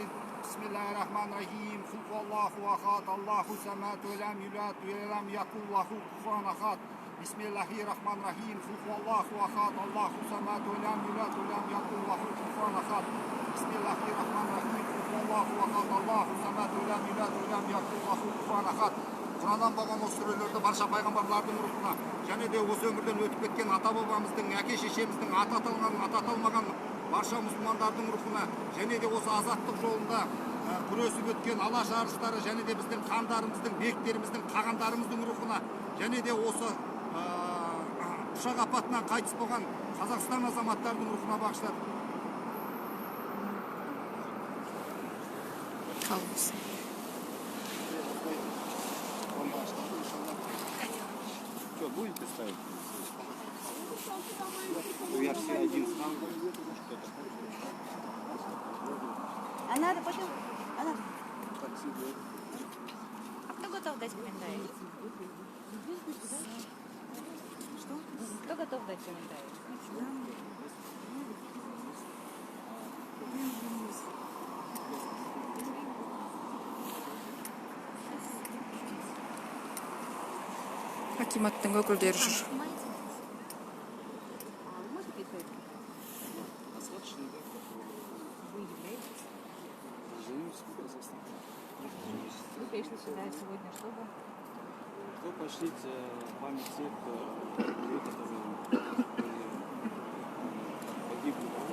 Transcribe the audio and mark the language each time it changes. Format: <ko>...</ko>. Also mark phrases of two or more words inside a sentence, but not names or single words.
<ar>بسم الله الرحمن الرحيم قل هو الله أحد الله الصمد لم يولد ولم يكن له كفوا أحد. بسم الله الرحمن الرحيم قل هو الله أحد الله الصمد لم يولد ولم يكن له كفوا أحد. بسم الله الرحمن الرحيم الله أحد الله الصمد لم يولد ولم يكن له كفوا أحد.</ar> <kk>Құраннан болған осы сүрелерді барша пайғамбарлардың рухына және де осы өмірден өтіп кеткен ата бабамыздың, әке шешеміздің, ата аталған, ата аталмаған барша мұсылмандардың рухына және де осы азаттық жолында күресіп өткен алаш арыстары және де біздің хандарымыздың, бектеріміздің, қағандарымыздың рухына және де осы ұшақ апатынан қайтыс болған Қазақстан азаматтарының рухына бағыштады.</kk> <ru>Что, будете ставить? Версия 1 стал. А надо потом... А кто готов дать комментарий? Что? Кто готов дать комментарий?</ru> <kk>Акиматтың өкілдері жүр.</kk> <ru>Вы пришли сюда сегодня, чтобы... Почтить память тех, которые погибли.</ru>